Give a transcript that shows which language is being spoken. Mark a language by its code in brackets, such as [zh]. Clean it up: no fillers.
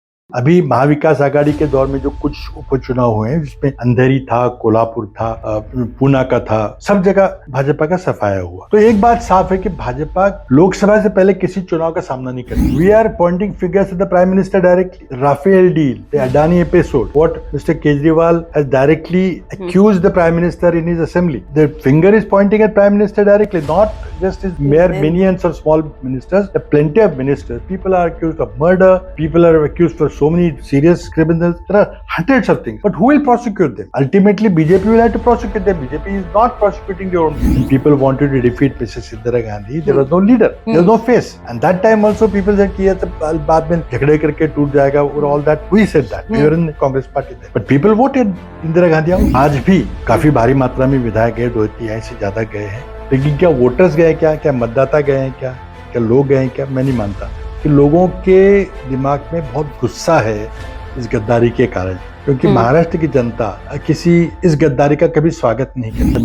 [hi] अभी महाविकास आघाड़ी के दौर में जो कुछ उपचुनाव हुए हैं जिसमें अंधेरी था, कोल्हापुर था, पूना का था, सब जगह भाजपा का सफाया हुआ। तो एक बात साफ है कि भाजपा लोकसभा से पहले किसी चुनाव का सामना नहीं करती। [en] We are pointing fingers at the prime minister directly. Rafale deal, the Adani episode, what mister Kejriwal has directly accused the prime minister in his assembly. The finger is pointing at prime minister directly, not just his mere minions or small ministers. There are plenty of ministers. People are accused of murder. People are accused for so many serious criminals. There are hundreds of things. But who will prosecute them? Ultimately, BJP will have to prosecute them. BJP is not prosecuting their own. When people wanted to defeat Mrs. Indira Gandhi, there was no leader. There was no face. And that time also people said [hi] कि ये तो बाद में झगड़े करके टूट जाएगा और [en] all that. We said that. We were in the Congress party then. But people voted Indira Gandhi out. [hi] आज भी काफी भारी मात्रा में विधायक गए, 2/3 से ज्यादा गए हैं। लेकिन क्या वोटर्स गए, क्या मतदाता गए हैं, क्या लोग गए हैं, क्या मैं नहीं मानता कि लोगों के दिमाग में बहुत गुस्सा है इस गद्दारी के कारण, क्योंकि महाराष्ट्र की जनता किसी इस गद्दारी का कभी स्वागत नहीं करती।